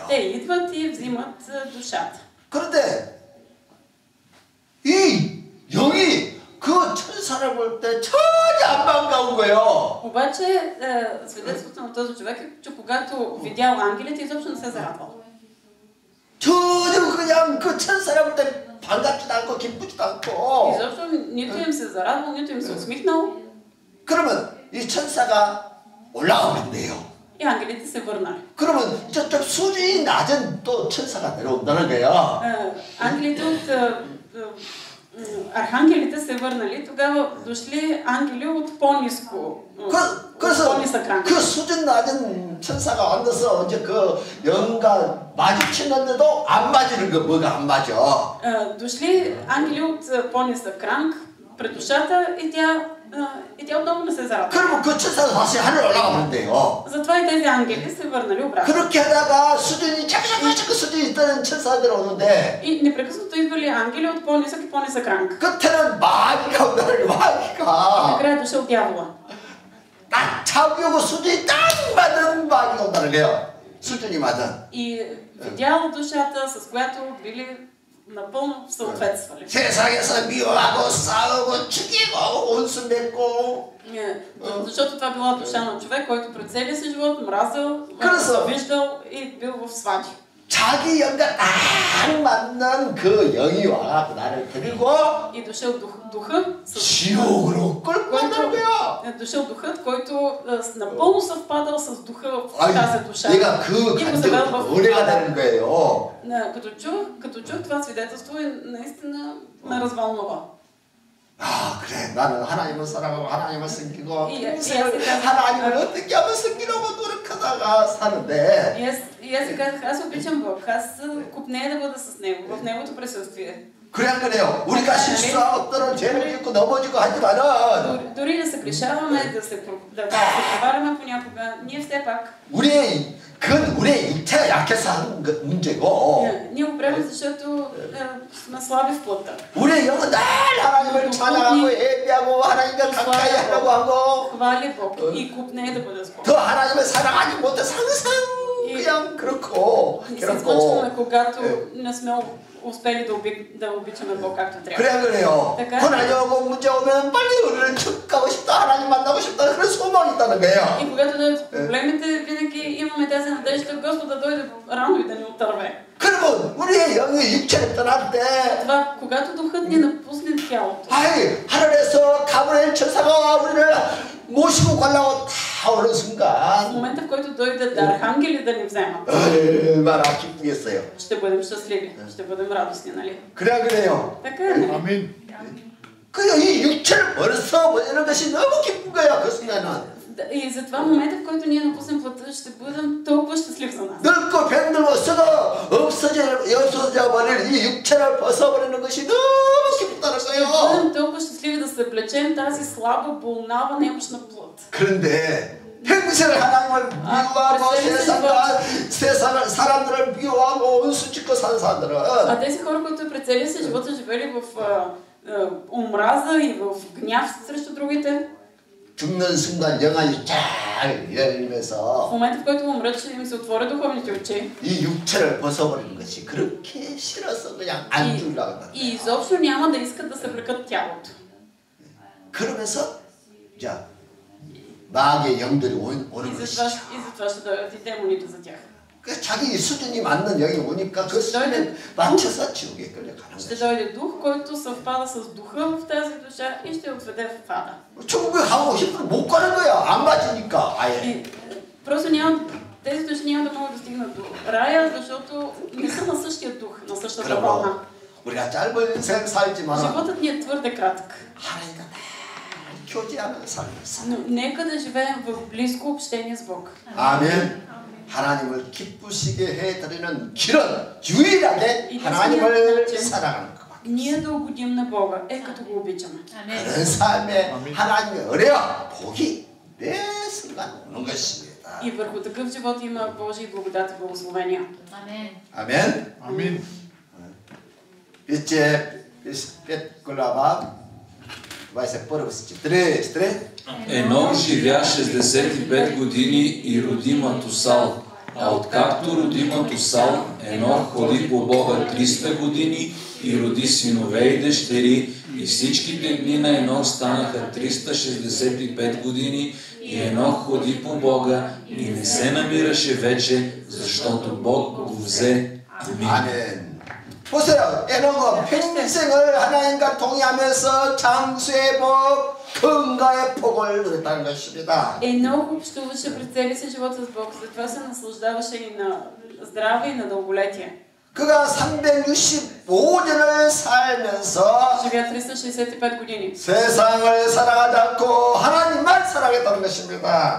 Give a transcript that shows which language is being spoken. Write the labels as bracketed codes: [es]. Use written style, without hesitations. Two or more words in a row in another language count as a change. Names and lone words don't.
[bg] Те идват и взимат душата. [ko] 그런데 이 영이 그 천사를 볼 때 전혀 안 반가운 거예요. [bg] обаче свидетелството на този човек е, че когато видял ангелите, изобщо не се зарадвал. [ko] 전혀 그냥 그 천사를 볼 때 반갑지도 않고 기쁘지도 않고. [bg] изобщо нито им се зарадвал, нито им се усмихнал. [ko] 그러면 이 천사가 올라가 버린대요. [bg] И ангелите се върнали. [ko] 그러면 저쪽 수준이 낮은 또 천사가 내려온다는 거예요. [bg] ангелите от архангелите се върнали, тогава дошли ангели от по-ниско. [ko] 그래서 그 수준 낮은 천사가 와서 이제 그 영과 마주치는데도 안 맞는 거 뭐가 안 맞아? [bg] дошли ангели от по-нисък ранг пред душата и тя отново не се зарадва. [ko] 그러면 그 천사가 다시 하늘 올라가 버린대요. [bg] затова и тези ангели се върнали обратно. [ko] 그렇게 하다가 수준이 자꾸 수준이 있던 천사들 오는데 [bg] и непрекъснато идвали ангели от по-нисък и по-нисък ранг. [ko] 끝에는 마귀가 온다는 거, 마귀가. [bg] накрая дошъл дявола. [ko] 딱 잡으려고 수준이 딱 맞는 마귀가 온다는 거예요. 수준이 맞은. [bg] и видял душата, с която били напълно съответствали. [ko] 세상에서 미워하고 싸우고 죽이고 온수 맺고. [bg] защото това била душа на човек, който през целия си живот мразил, виждал и бил в свади. [ko] 자기 영과 딱 맞는 그 영이 와 나를 데리고 [bg] и дошъл духа, [ko] 지옥으로 끌고 간다는 거야. [bg] дошъл духът, който напълно съвпадал с духа в тази душа. [ko] 내가 그 감정이 오래가 되는 거예요. [bg] като чух това свидетелство, наистина ме развълнува. [ko] 아 그래 나는 하나님을 사랑하고 하나님을 섬기고 하나님을 어떻게 하면 섬기려고 노력하다가 사는데 [bg] и аз си казах, аз обичам Бог, аз купнея да бъда с Него, в Неговото присъствие. [ko] 그래요. 우리가 실수하고 때론 죄를 짓고 넘어지고 하지만은 [bg] дори да се грешаваме, да се проваляме понякога, ние все пак [ko] 그건 우리의 육체가 약해서 하는 문제고 [bg] ние го правим, защото сме слаби в плътта. [ko] 우리의 영은 늘 하나님을 찬양하고 예배하고 하나님과 가까이 하려고 하고 [bg] хвали Бог и купнее да бъде с Бог. [ko] 더 하나님을 사랑하지 못해서 항상 그냥 그렇고 [bg] изключваме, когато не сме успели да обичаме Бог както трябва. [ko] 그래요. 고난이고 문제 오면 빨리 우리를 축하고 싶다, 하나님 만나고 싶다 그런 소망이 있다는 거예요. [bg] И когато дойдат проблемите, винаги имаме тази надежда Господ да дойде рано и да ни отърве. [ko] 그러면 우리의 영이 육체를 떠날 때 [bg] това, когато духът ни напусне тялото. [ko] 하늘에서 가브리엘 천사가 우리를 모시고 가려고 다 오는 순간 [bg] в момента, в който дойдат архангели да ни вземат, [ko] 얼마나 기쁘겠어요. [bg] ще бъдем щастливи, ще бъдем радостни, нали? [ko] 그래요. [bg] така е, нали? [ko] 아멘. 이 육체를 벌써 보내는 것이 너무 기쁜 거야 그 순간은. [bg] И затова момента, в който ние напуснем плътта, ще бъдем толкова щастлив за нас. [ko] 늙고 병들고 썩어 없어져 버릴 이 육체를 벗어버리는 것이 너무 기쁘다는 [bg] Ще [ko] 거예요. [bg] бъдем толкова щастливи да се облечем тази слаба, болнава, немощна плът. [ko] 그런데 평생 하나님을 미워하고 세상을 사람들을 미워하고 온수 짓고 사는 사람들은 [bg] тези хора, които през целия си живот са живели в омраза и в гняв срещу другите, [ko] 죽는 순간 영안이 쫙 열리면서 [bg] в момента, в който умрат, ще им се отворят духовните очи. [ko] 이 육체를 벗어버리는 것이 그렇게 싫어서 그냥 안 죽으려고 한다. [bg] И изобщо няма да искат да се влекат тялото. [ko] 그러면서 자, 마귀의 영들이 오는 [bg] И [ko] 것이죠. [bg] затова ще дойдат и демоните за тях. [ko] 그 자기 수준이 맞는 영이 오니까 그 수준에 맞춰서 지옥에 끌려가는 [bg] Ще [ko] 거죠. [bg] дойде дух, който съвпада с духа в тази душа и ще отведе в ада. [ko] 천국에 가고 싶으면 못 가는 거야. 안 맞으니까 아예. [bg] И просто няма, тези души няма да могат да стигнат до рая, защото не са на същия дух, на същата вълна. [ko] 그러므로 우리가 짧은 인생 살지만 [bg] Животът ни е твърде кратък. [ko] 하나님과 늘 교제하는 삶을 살. [bg] Но нека да живеем в близко общение с Бог. [ko] 아멘. 하나님을 기쁘시게 해드리는 길은 유일하게 하나님을 사랑하는 것밖에. [bg] Ние да угодим на Бога е като го обичаме. [ko] 그런 삶에 하나님의 은혜와 복이 매 순간 오는 것입니다. [bg] И върху такъв живот има Божий благодат и благословения. [ko] 아멘. 아멘. 이제 пет vai se pърво си 43. [bg] Енох живя 65 години и роди Матусал. А откакто роди Матусал, Енох ходи по Бога 300 години и роди синове и дъщери. И всичките дни на Енох станаха 365 години и Енох ходи по Бога и не се намираше вече, защото Бог го взе. Амин. [ko] 아멘. 보세요. 에녹은 평생을 하나님과 동의하면서 장수의 복, 건강의 복을 누렸다는 것입니다. [bg] Енох общуваше през целия си живот с Бог, затова се наслаждаваше и на здраве и на дълголетие. [ko] 그가 365년을 살면서 [bg] Живя 365 години. [ko] 세상을 사랑하지 않고 하나님만 사랑했다는 것입니다.